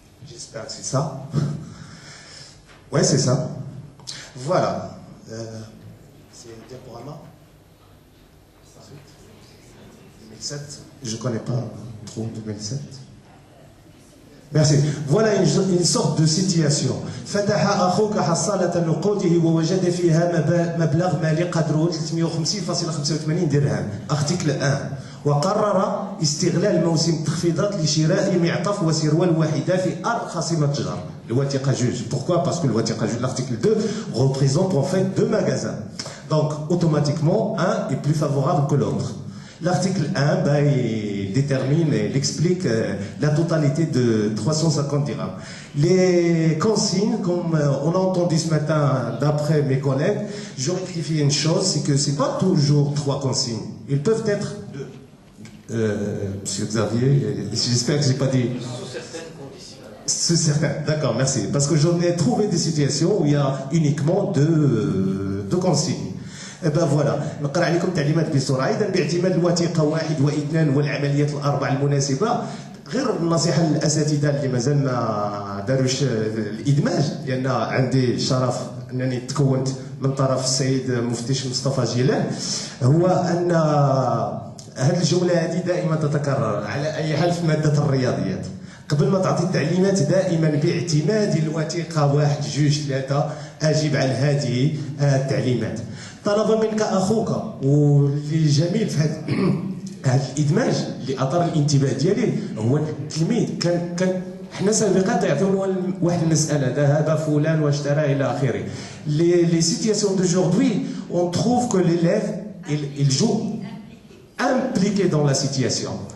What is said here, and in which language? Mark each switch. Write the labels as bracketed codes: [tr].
[fr] J'espère que c'est ça. Ouais, c'est ça. Voilà. C'est un diaporama. 2007. Je ne connais pas trop 2007. Merci. Voilà une sorte de situation. [ar] فتح أخوك حصالة نقوده ووجد فيها مبلغ مالي قدره 350.85 درهم. [fr] Article 1. [ar] وقرر استغلال موسم التخفيضات لشراء معطف وسروال واحدة في أرخص متجر. الوثيقة جوج. Pourquoi? [fr] Parce que الوثيقة جوج, l'article 2, représente en fait 2 magasins. Donc, automatiquement, un est plus favorable que l'autre. L'article 1, il détermine, il explique la totalité de 350 dirhams. Les consignes, comme on a entendu ce matin d'après mes collègues, je rectifie une chose, c'est que ce n'est pas toujours 3 consignes. Ils peuvent être 2. Monsieur Xavier, j'espère que je n'ai pas dit... Sous certaines conditions. Sous certaines, d'accord, merci. Parce que j'en ai trouvé des situations où il y a uniquement 2 consignes. [ar] ben voilà نقرا عليكم تعليمات بسرعه. اذا باعتماد الوثيقه 1 و2 والعمليات الاربع المناسبه، غير النصيحه للاساتذه اللي مازال ما داروش الادماج، لان عندي الشرف انني تكونت من طرف السيد مفتش مصطفى جيلان، هو ان هذه الجمله هذه دائما تتكرر على اي حال في ماده الرياضيات. قبل ما تعطي التعليمات دائما باعتماد الوثيقه 1 2 3 اجب على هذه التعليمات. طلب منك اخوك واللي جميل في هذا الادماج اللي اثار الانتباه ديالي هو التلميذ كان حنا سابقا يعطيونا واحد المساله ذهب فلان واشترى الى اخره. [fr] Les situations d'aujourd'hui, on trouve que l'élève il joue impliqué dans la situation.